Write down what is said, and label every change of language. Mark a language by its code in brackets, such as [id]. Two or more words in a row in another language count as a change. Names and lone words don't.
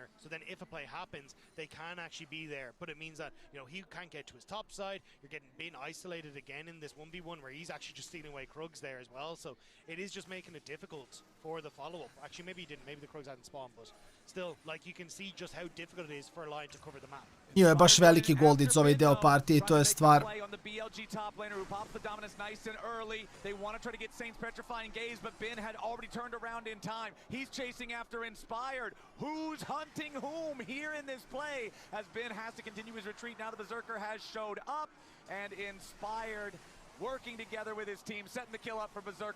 [en] So then if a play happens, they can actually be there. But it means that, you know, he can't get to his top side. You're being isolated again in this 1v1 where he's actually just stealing away Krugs there as well. So it is just making it difficult for the follow-up. Actually, maybe he didn't. Maybe the Krugs hadn't spawned, but still, like, you can see just how difficult it is for a line to cover the map. [sr] Bio je baš veliki goldic ovaj deo partije i to je stvar. [en] They want to try to get Saint's petrifying gaze, but Ben had already turned around in time. He's chasing after Inspired. Who's hunting whom here in this play as Ben has to continue his retreat now the Berserker has showed up, and Inspired working together with his team, setting the kill up for Berserker.